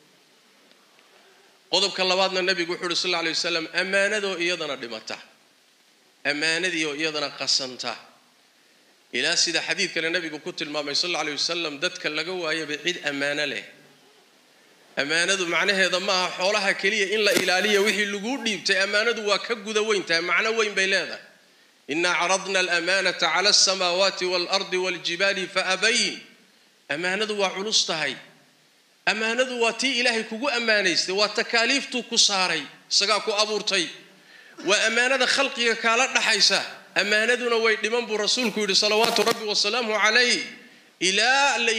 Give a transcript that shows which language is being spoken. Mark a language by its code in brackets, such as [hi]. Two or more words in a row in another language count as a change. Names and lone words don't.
[so] qodobka labaadna nabigu wuxuu [ar] صلى الله عليه وسلم [so] amaanado iyadana dhimata amaanadii oo iyadana qasanta ila sida xadiidka nabigu ku tilmaamay [ar] صلى الله عليه وسلم [so] dadka laga waayay cid amaana leh amaanadu macnaheedu ma aha xoolaha kaliya in la ilaaliyo wixii lagu dhiibtay amaanadu waa ka guda weyntahay macna weyn bay leedahay [ar] إنا عرضنا الأمانة على السماوات والأرض والجبال فأبين [so] amaanadu waa culus tahay amaanadu waa tii ilaahay kugu amaanaystay waa takaaliiftu ku saaray isaga ku abuurtay waa amaanada khalqiga kala dhaxaysa amaanaduna way dhiman buu rasuulku yiri [ar] صلوات ربي وسلامه عليه [so] ila la